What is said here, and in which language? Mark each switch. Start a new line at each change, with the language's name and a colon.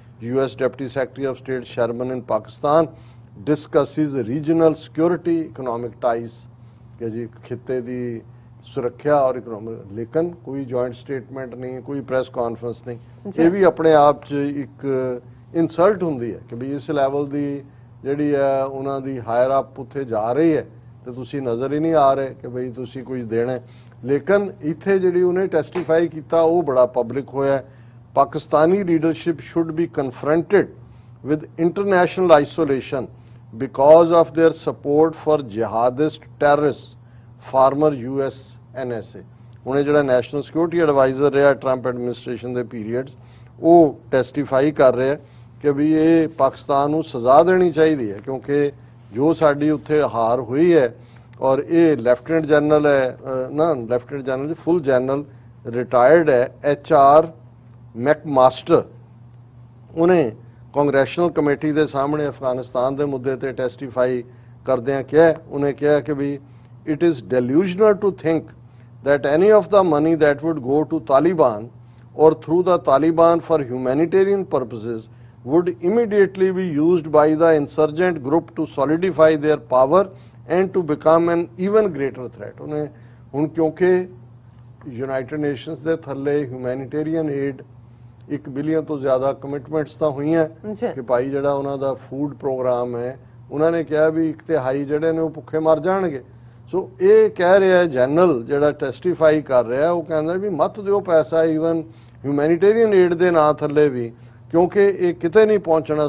English: US deputy secretary of state Sherman in Pakistan discusses regional security economic ties
Punjabi: ਕਿ ਜੀ ਖਿੱਤੇ ਦੀ ਸੁਰੱਖਿਆ ਔਰ ਇਕਨੋਮਿਕ, ਲੇਕਿਨ ਕੋਈ ਜੁਆਇੰਟ ਸਟੇਟਮੈਂਟ ਨਹੀਂ, ਕੋਈ ਪ੍ਰੈਸ ਕਾਨਫਰੰਸ ਨਹੀਂ। ਇਹ ਵੀ ਆਪਣੇ ਆਪ 'ਚ ਇੱਕ ਇਨਸਲਟ ਹੁੰਦੀ ਹੈ ਕਿ ਵੀ ਇਸ ਲੈਵਲ ਦੀ ਜਿਹੜੀ ਹੈ ਉਹਨਾਂ ਦੀ ਹਾਇਰ ਅਪ ਉੱਥੇ ਜਾ ਰਹੀ ਹੈ ਤੇ ਤੁਸੀਂ ਨਜ਼ਰ ਹੀ ਨਹੀਂ ਆ ਰਹੇ ਕਿ ਬਈ ਤੁਸੀਂ ਕੁਝ ਦੇਣਾ। ਲੇਕਿਨ ਇੱਥੇ ਜਿਹੜੀ ਉਹਨੇ ਟੈਸਟੀਫਾਈ ਕੀਤਾ ਉਹ ਬੜਾ ਪਬਲਿਕ ਹੋਇਆ।
English: Pakistani leadership should be confronted with international isolation because of their support for jihadist terrorists, former US NSA।
Punjabi: ਉਹਨੇ ਜਿਹੜਾ ਨੈਸ਼ਨਲ ਸਿਕਿਉਰਿਟੀ ਐਡਵਾਈਜ਼ਰ ਰਿਹਾ ਟਰੰਪ ਐਡਮਿਨਿਸਟ੍ਰੇਸ਼ਨ ਦੇ ਪੀਰੀਅਡ, ਉਹ ਟੈਸਟੀਫਾਈ ਕਰ ਰਿਹਾ ਕਿ ਵੀ ਇਹ ਪਾਕਿਸਤਾਨ ਨੂੰ ਸਜ਼ਾ ਦੇਣੀ ਚਾਹੀਦੀ ਹੈ ਕਿਉਂਕਿ ਜੋ ਸਾਡੀ ਉੱਥੇ ਹਾਰ ਹੋਈ ਹੈ। ਔਰ ਇਹ ਲੈਫਟੀਨੈਂਟ ਜਨਰਲ ਹੈ ਨਾ, ਲੈਫਟੀਨੈਂਟ ਜਨਰਲ ਫੁੱਲ ਜਨਰਲ ਰਿਟਾਇਰਡ ਹੈ HR ਮੈਕਮਾਸਟਰ, ਉਹਨੇ ਕਾਂਗਰੈਸ਼ਨਲ ਕਮੇਟੀ ਦੇ ਸਾਹਮਣੇ ਅਫਗਾਨਿਸਤਾਨ ਦੇ ਮੁੱਦੇ ਤੇ ਟੈਸਟੀਫਾਈ ਕਰਦਿਆਂ ਕਿਹਾ, ਉਹਨੇ ਕਿਹਾ ਕਿ ਵੀ
English: It is delusional to think that any of the money that would go to Taliban or through the Taliban for humanitarian purposes would immediately be used by the insurgent group to solidify their power and to become an even greater threat।
Punjabi: ਉਹਨੇ ਹੁਣ ਕਿਉਂਕਿ United nations ਦੇ ਥੱਲੇ humanitarian aid 1 billion ਤੋਂ ਜ਼ਿਆਦਾ commitments ਤਾਂ ਹੋਈਆਂ ਜੀ। ਕਿ ਭਾਈ ਜਿਹੜਾ ਉਹਨਾਂ ਦਾ ਫੂਡ ਪ੍ਰੋਗਰਾਮ ਹੈ ਉਹਨਾਂ ਨੇ ਕਿਹਾ ਵੀ 1/3 ਜਿਹੜੇ ਨੇ ਉਹ ਭੁੱਖੇ ਮਰ ਜਾਣਗੇ। ਸੋ ਇਹ ਕਹਿ ਰਿਹਾ ਜਨਰਲ ਜਿਹੜਾ ਟੈਸਟੀਫਾਈ ਕਰ ਰਿਹਾ ਉਹ ਕਹਿੰਦਾ ਵੀ ਮਤ ਦਿਓ ਪੈਸਾ ਈਵਨ ਹਿਊਮੈਨਿਟੇਰੀਅਨ ਏਡ ਦੇ ਨਾਂ ਥੱਲੇ ਵੀ, ਕਿਉਂਕਿ ਇਹ ਕਿਤੇ ਨਹੀਂ ਪਹੁੰਚਣਾ।